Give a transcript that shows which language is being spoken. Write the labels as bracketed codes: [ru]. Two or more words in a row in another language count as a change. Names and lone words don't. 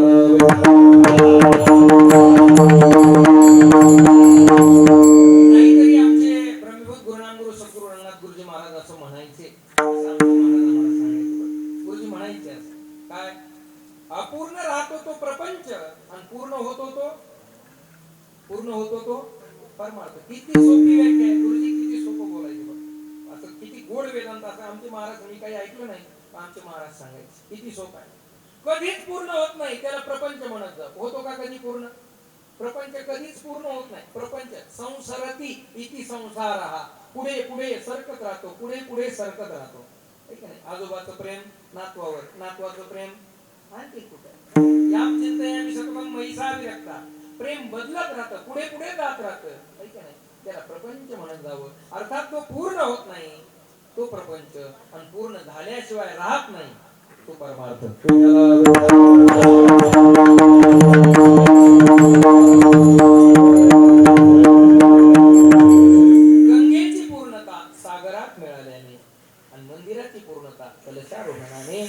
[mr] नाहीतरी आमचे ब्रह्मभूत गुरुनामगुरु सद्गुरु रंगनाथ गुरुजी महाराज असं म्हणायचे, गुरुजी म्हणायचे असं काय, अपूर्ण राहतो तो प्रपंच आणि पूर्ण होतो तो परमार्थ. किती सोपी व्याख्या आहे गुरुजी, किती सोपं बोलायचं बघ. असं किती गोड वेदांत. असं आमचे महाराज, मी काही ऐकलं नाही, आमचे महाराज सांगायचे किती सोपं आहे. कधीच पूर्ण होत नाही त्याला प्रपंच म्हणत जा. होतो का कधी पूर्ण प्रपंच? कधीच पूर्ण होत नाही. प्रपंच [sa] संसरती इति संसारः, [mr] पुढे पुढे सरकत राहतो, पुढे पुढे सरकत राहतो. आजोबाचं प्रेम नातवावर, नातवाचं प्रेम आणखी कुठे. [sa] याम चिंतयामि सततं महिसा विरक्ता, [mr] प्रेम बदलत राहतं, पुढे पुढे जात राहतं. त्याला प्रपंच म्हणत जावं. अर्थात तो पूर्ण होत नाही तो प्रपंच, आणि पूर्ण झाल्याशिवाय राहत नाही तो परमार्थ. गंगेची पूर्णता सागरात मिळाल्याने आणि मंदिराची पूर्णता कलशारोहणाने.